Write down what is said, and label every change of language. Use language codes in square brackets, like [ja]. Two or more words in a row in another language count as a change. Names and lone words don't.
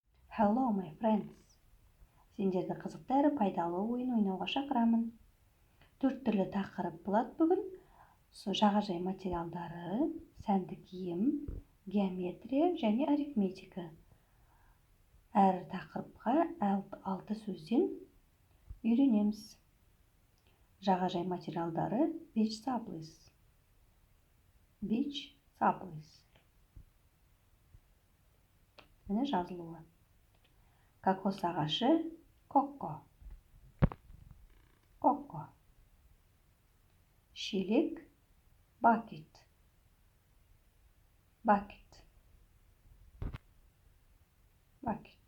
[en] Hello, my friends. [kk] Сендерді қызықты әрі пайдалы ойын ойнауға шақырамын. 4 түрлі тақырып болады бүгін. Жағажай материалдары, сәнді киім, геометрия және арифметика. Әр тақырыпқа 6 сөзден үйренеміз. Жағажай материалдары [en] beach supplies. Beach supplies. [kk] Міне жазылуы. Кокос ағашы коко. Коко. Шелек bucket. [en] Bucket. Bucket.